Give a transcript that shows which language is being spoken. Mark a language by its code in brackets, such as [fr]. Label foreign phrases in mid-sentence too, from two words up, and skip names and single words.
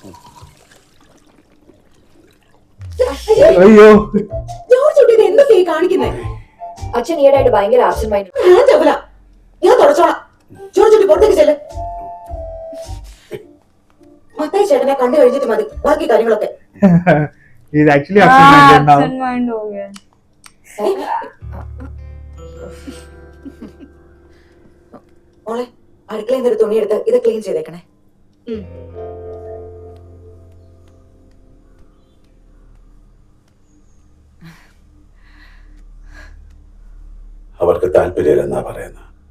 [ml] അയ്യോ, എന്തൊക്കെ കാണിക്കുന്നേ? അച്ഛൻ ഈയിടെയായിട്ട് ഭയങ്കര [en] absent mind. [ml] ഞാൻ തുടച്ചോളാം. ചോദിച്ചിട്ട് പുറത്തേക്ക് ചെല്ല്. മത്തായി ചേട്ടനെ കണ്ടു കഴിഞ്ഞിട്ട് മതി ബാക്കി കാര്യങ്ങളൊക്കെ. [en] he's actually absent-minded now. absent mind [hi] हो गया. [ml] മോളെ, അടുക്കളയിൽ നിന്ന് ഒരു തുണിയെടുത്ത് ഇത് ക്ലീൻ ചെയ്തേക്കണേ. അവർക്ക് താല്പര്യമില്ലെന്നാ പറയുന്നത്.